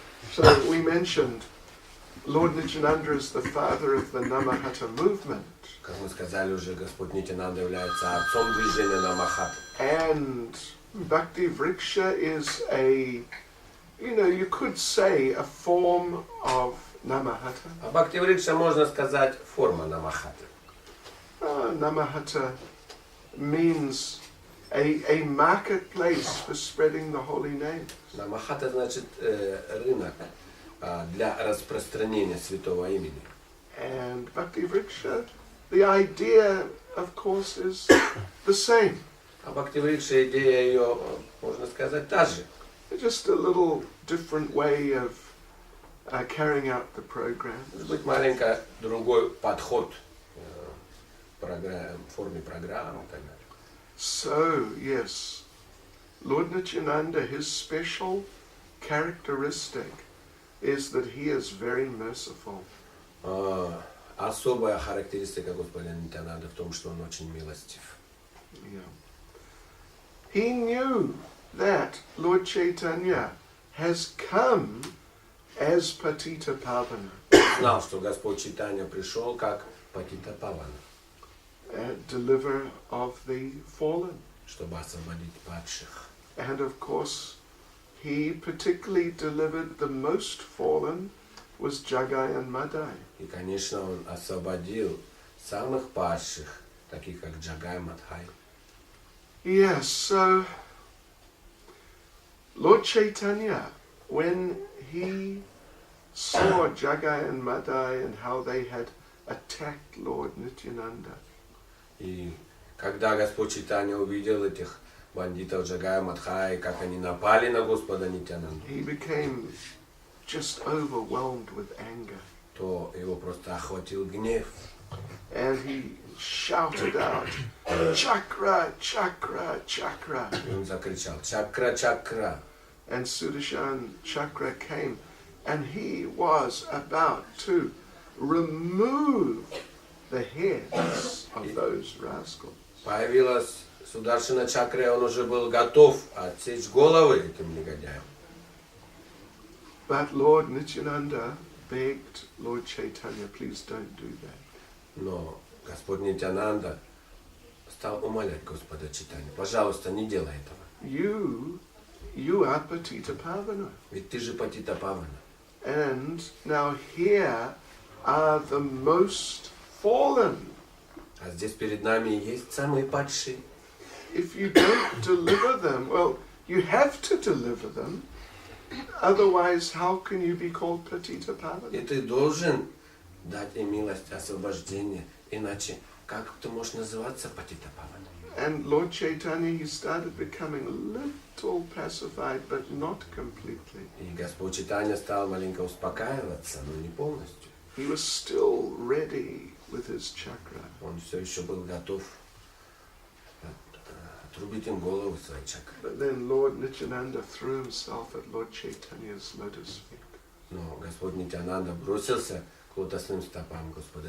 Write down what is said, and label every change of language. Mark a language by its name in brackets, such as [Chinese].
[English] So we mentioned Lord Nityananda is the father of the Nama-hatta movement. [Russian] Как мы сказали уже, Господь Нитянанда является отцом движения Нама-хатта. [English] And Bhakti Vriksha is a, you could say a form of Nama-hatta. [Russian] А Бхакти Врикша можно сказать форма Нама-хатты. [English] Nama-hatta means a marketplace for spreading the holy name. [Russian] Нама-хатта значит рынок для распространения святого имени. [English] And Bhakti Vriksha, the idea, of course, is the same. [Russian] А Бхакти Врикша, идея ее, можно сказать, та же. [English] Just a little different way of carrying out the program. [Russian] Может быть, маленько другой подход в форме программы и так далее. [English] So, yes, Lord Nityananda, his special characteristic is that he is very merciful. [Russian] Особая характеристика Господа Нитянанды в том, что он очень милостив. [English] Yeah. He knew that Lord Chaitanya has come as Patita Pavana. [Russian] Знал, что Господь Чайтанья пришел как Патита Павана, [English] Deliverer of the fallen. [Russian] чтобы освободить падших. [English] And of course, he particularly delivered the most fallen was Jagai and Madai. [Russian] И, конечно, он освободил самых падших, таких как Джагай и Мадхай. [English] Yes, so Lord Chaitanya, when he saw Jagai and Madai and how they had attacked Lord Nityananda, [Russian] И когда Господь Чайтанья увидел этих бандитов Джагая, Мадхая, как они напали на Господа Нитянанду, [English] he became just overwhelmed with anger. [Russian] то его просто охватил гнев. [English] And he shouted out, Chakra, Chakra, Chakra. [Russian] И он закричал: «Чакра, чакра!» [English] And Sudarshan Chakra came, and he was about to remove the heads of those rascals. [Russian] Появилась Сударшина чакра, и он уже был готов отсечь головы этим негодяям. [English] But Lord Nityananda begged Lord Chaitanya, please don't do that. [Russian] Но Господь Нитянанда стал умолять Господа Чайтанью: «Пожалуйста, не делай этого. [English] You are Patita Pavana. [Russian] Ведь ты же Патита Павана. [English] And now here are the most fallen. [Russian] А здесь перед нами есть самые падшие. [English] If you don't deliver them, well, you have to deliver them. Otherwise, how can you be called Patita Pavana? [Russian] И ты должен дать им милость, освобождение. Иначе как ты можешь называться Патита Павана?» [English] And Lord Chaitanya, he started becoming a little pacified, but not completely. [Russian] И Господь Чайтанья стал маленько успокаиваться, но не полностью. [English] He was still ready with his chakra. [Russian] Он все еще был готов отрубить им голову своей чакры. [English] But then Lord Nityananda threw himself at Lord Chaitanya's lotus feet. [Russian] Но Господь Нитянанда бросился к лотосным стопам Господа